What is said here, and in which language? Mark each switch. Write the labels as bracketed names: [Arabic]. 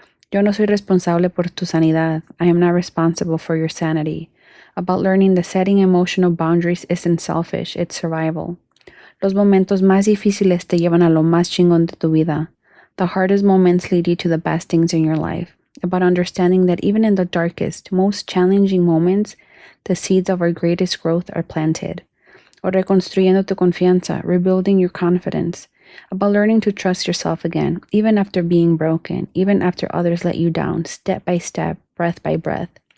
[Spanish] Yo no soy responsable por tu sanidad. [English] I am not responsible for your sanity. About learning that setting emotional boundaries isn't selfish, it's survival. [Spanish] Los momentos más difíciles te llevan a lo más chingón de tu vida. [English] The hardest moments lead you to the best things in your life. About understanding that even in the darkest, most challenging moments, the seeds of our greatest growth are planted. [Spanish] O reconstruyendo tu confianza, [English] rebuilding your confidence. About learning to trust yourself again, even after being broken, even after others let you down, step by step, breath by breath.